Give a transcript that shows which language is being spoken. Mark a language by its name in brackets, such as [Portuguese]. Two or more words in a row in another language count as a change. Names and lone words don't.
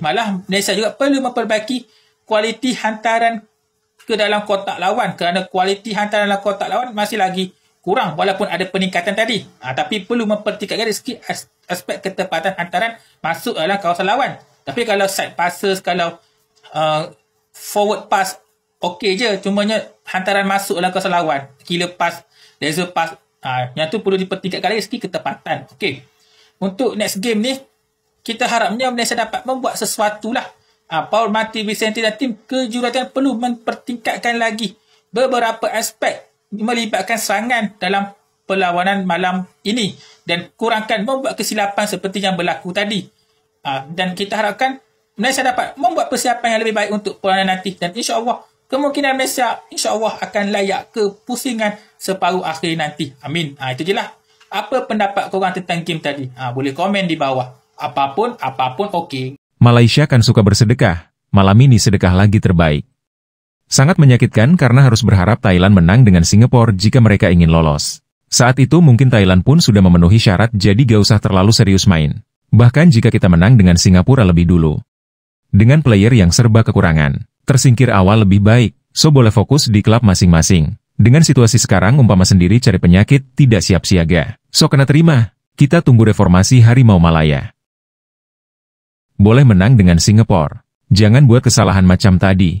[Malay] Malah Malaysia juga perlu memperbaiki kualiti hantaran ke dalam kotak lawan, kerana kualiti hantaran dalam kotak lawan masih lagi kurang walaupun ada peningkatan tadi. Tapi perlu mempertingkatkan dari segi aspek ketepatan hantaran masuk dalam kawasan lawan. Tapi kalau [English] side passes, [Malay] kalau [English] forward pass [Malay] okey je, cumanya hantaran masuk dalam kawasan lawan, [English] killer pass, laser pass, [Malay] yang tu perlu dipertingkatkan dari segi ketepatan. Okey, untuk [English] next game [Malay] ni kita harapnya Malaysia dapat membuat sesuatu lah. Paul Marty Vicente dan tim kejuruteraan perlu mempertingkatkan lagi beberapa aspek melibatkan serangan dalam perlawanan malam ini dan kurangkan membuat kesilapan seperti yang berlaku tadi. Dan kita harapkan Malaysia dapat membuat persiapan yang lebih baik untuk perlawanan nanti, dan [Arabic] insya-Allah [Malay] kemungkinan Malaysia [Arabic] insya-Allah [Malay] akan layak ke pusingan separuh akhir nanti. Amin. Itu je lah. Apa pendapat korang tentang game tadi? Boleh komen di bawah. Apapun okey. Malaysia kan suka bersedekah. Malam ini sedekah lagi terbaik. [Indonesian] Sangat menyakitkan karena harus berharap Thailand menang dengan Singapura jika mereka ingin lolos. Saat itu mungkin Thailand pun sudah memenuhi syarat, jadi gak usah terlalu serius main. Bahkan jika kita menang dengan Singapura lebih dulu. [Malay] Dengan player yang serba kekurangan, tersingkir awal lebih baik, so boleh fokus di klub masing-masing. Dengan situasi sekarang umpama sendiri cari penyakit, tidak siap siaga. So kena terima, kita tunggu reformasi Harimau Malaya. Boleh menang dengan Singapura. Jangan buat kesalahan macam tadi.